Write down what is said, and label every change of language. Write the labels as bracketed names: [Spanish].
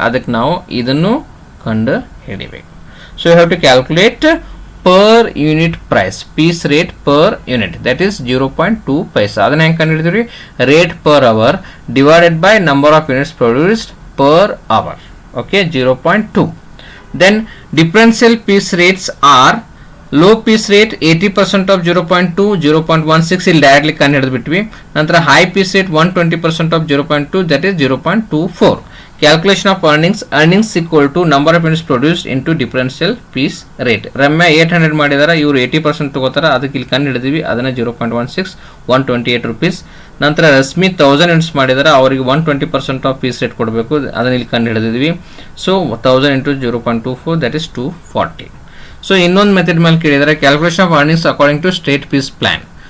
[Kannada] ಅದಕ್ಕೆ ನಾವು ಇದನ್ನು ಕಂಡು ಹಿಡಿಬೇಕು. [English] So you have to calculate per unit price piece rate per unit that is 0.2 paisa. [Kannada] ಅದನ್ನ ಹೆಂಗೆ ಕಂಡು ಹಿಡಿದ್ರಿ [English] Rate per hour divided by number of units produced per hour. Okay 0.2. Then differential piece rates are low piece rate 80% of 0.2, 0.16 [Kannada] ಇಲ್ಲಿ directly ಕಂಡು ಹಿಡಿದ್ಬಿಟ್ವಿ. [English] ನಂತರ high piece rate 120% of 0.2 that is 0.24. Calculation of earnings equal to number of units produced into differential piece rate. [Kannada] ರಮ್ಯ 800 ಮಾಡಿದಾರ, ಇವರು 80% ತಗೋತಾರ, ಅದಕ್ಕೆ ಇಲ್ಲಿ ಕಂಡು ಹಿಡಿದಿವಿ. ಅದನ್ನ 0.16 128 ರೂಪೀಸ್. ನಂತರ ರಶ್ಮಿ 1000 ಯೂನಿಟ್ಸ್ ಮಾಡಿದಾರ, ಅವರಿಗೆ 120% ಆಫ್ ಪೀಸ್ ರೇಟ್ ಕೊಡಬೇಕು, ಅದನ್ನ ಇಲ್ಲಿ ಕಂಡು ಹಿಡಿದಿದ್ವಿ. [English] So 1000 into 0.24 that is 240. So [Kannada] ಇನ್ನೊಂದು ಮೆಥಡ್ ಮೇಲೆ ಕೇಳಿದರೆ [English] Calculation of earnings according to state piece plan.